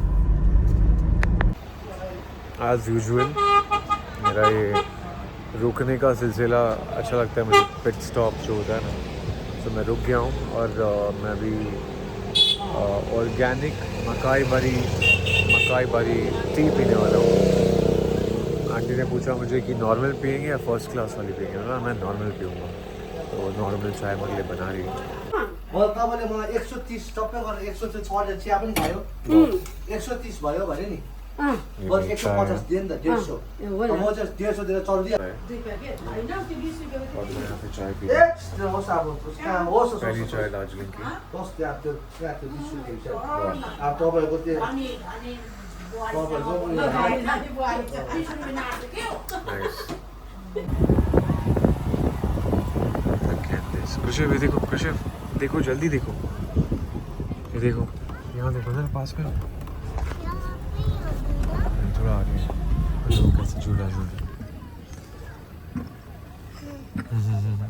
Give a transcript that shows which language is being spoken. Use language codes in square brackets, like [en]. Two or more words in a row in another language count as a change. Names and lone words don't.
[en] as usual [hi] मेरा ये रुकने का सिलसिला अच्छा लगता है मुझे, [en] pit stop [hi] जो होता है ना, तो मैं रुक गया हूँ और मैं भी ऑर्गेनिक मकाई बरी टी पीने वाला हूँ। आंटी ने पूछा मुझे कि नॉर्मल पियेंगे या [en] first class [hi] वाली पियेंगे, ना मैं नॉर्मल पीऊँगा, तो नॉर्मल चाय मेरे लिए बना रही है। [ne] तपाईँले मलाई 130 टप्पै गरेर 100 चाहिँ चढेर चिया पनि खायो 130 भयो भने नि बरु 150 दिए नि त 150 म चाहिँ 150 दिएर चढ्दिएँ [hi] और मैं यहाँ पे चाय पी [ne] होस् अब कहाँ होस् [hi] पहली चाय दार्जिलिंग की। [ne] होस् त्यहाँ त्यो 20 रुपियाँ अब तपाईँको त्यो [hi] कुशिव ये देखो, कुशिव देखो, जल्दी देखो, ये देखो, यहाँ देखो ना पास में, थोड़ा आगे देखो कैसे झूला झूल रहा है।